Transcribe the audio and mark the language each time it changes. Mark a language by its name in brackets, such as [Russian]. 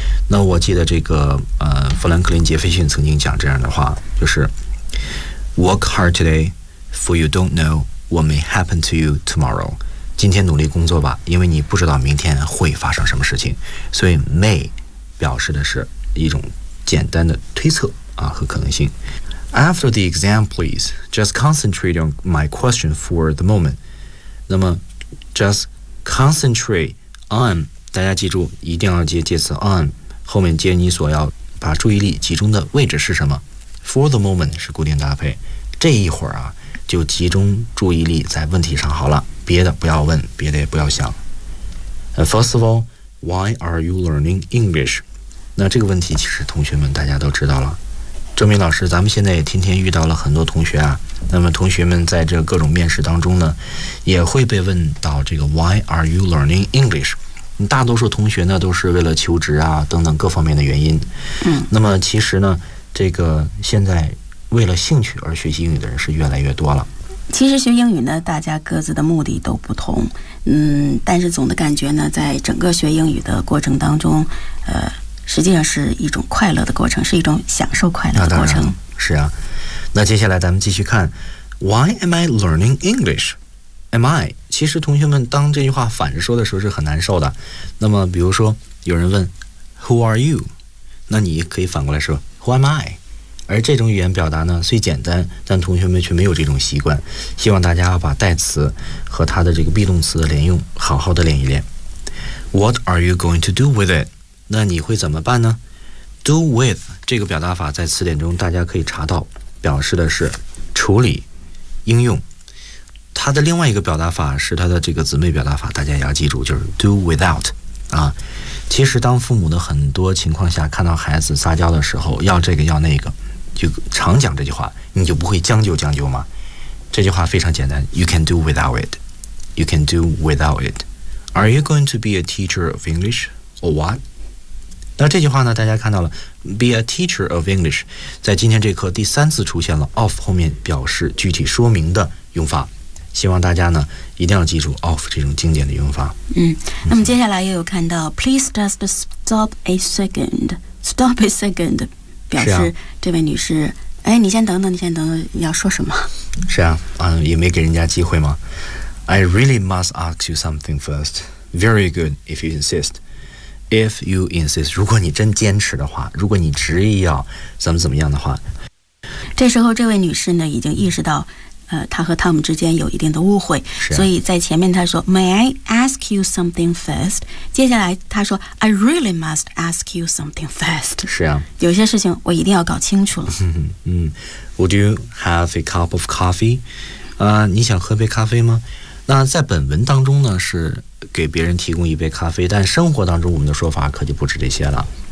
[Chinese] 那我记得这个富兰克林杰斐逊曾经讲这样的话，就是 [English] Work hard today, for you don't know what may happen to you tomorrow. [Chinese] 今天努力工作吧，因为你不知道明天会发生什么事情。所以 may 表示的是一种简单的推测啊和可能性。 [English] After the exam, please, just concentrate on my question for the moment. [Chinese] 那么 [English] just concentrate on, [Chinese] 大家记住一定要接介词 on, 后面接你所要把注意力集中的位置是什么。 [English] For the moment [Chinese] 是固定搭配，这一会儿啊就集中注意力在问题上好了，别的不要问，别的也不要想。 [English] First of all, why are you learning English? [Chinese] 那这个问题其实同学们大家都知道了。周明老师，咱们现在也天天遇到了很多同学啊，那么同学们在这各种面试当中呢也会被问到这个 [English] Why are you learning English? [Chinese] 大多数同学呢都是为了求职啊等等各方面的原因。那么其实呢这个现在为了兴趣而学习英语的人是越来越多了。其实学英语呢大家各自的目的都不同，但是总的感觉呢在整个学英语的过程当中实际上是一种快乐的过程，是一种享受快乐的过程。是啊，那接下来咱们继续看 [English] Why am I learning English? Am I? [Chinese] 其实同学们当这句话反着说的时候是很难受的。那么比如说有人问 [English] Who are you? [Chinese] 那你可以反过来说 [English] Who am I? [Chinese] 而这种语言表达呢虽简单，但同学们却没有这种习惯，希望大家把代词和它的这个 be 动词的连用好好的练一练。 [English] What are you going to do with it? [Chinese] 那你会怎么办呢？Do with 这个表达法在词典中大家可以查到，表示的是处理应用。它的另外一个表达法是它的这个姊妹表达法，大家也要记住，就是 do without 啊。其实当父母的很多情况下看到孩子撒娇的时候要这个要那个，就常讲这句话，你就不会将就将就吗？这句话非常简单， [English] You can do without it. You can do without it. Are you going to be a teacher of English or what? [Chinese] 那这句话呢大家看到了 [English] be a teacher of English [Chinese] 在今天这课第三次出现了 of 后面表示具体说明的用法，希望大家呢一定要记住 of 这种经典的用法。那么接下来又有看到 [English] please just stop a second [Chinese] stop a second 表示、啊、这位女士哎，你先等等要说什么。是啊，也没给人家机会吗？ [English] I really must ask you something first. Very good if you insistIf you insist, [Chinese] 如果你真坚持的话，如果你执意要怎么怎么样的话。这时候这位女士呢已经意识到她和汤姆之间有一定的误会、啊、所以在前面她说 [English] May I ask you something first? [Chinese] 接下来她说 [English] I really must ask you something first. [Chinese] 是啊，有些事情我一定要搞清楚了。 [English] Would you have a cup of coffee? [Chinese] 你想喝杯咖啡吗？那在本文当中呢是给别人提供一杯咖啡，但生活当中我们的说法可就不止这些了。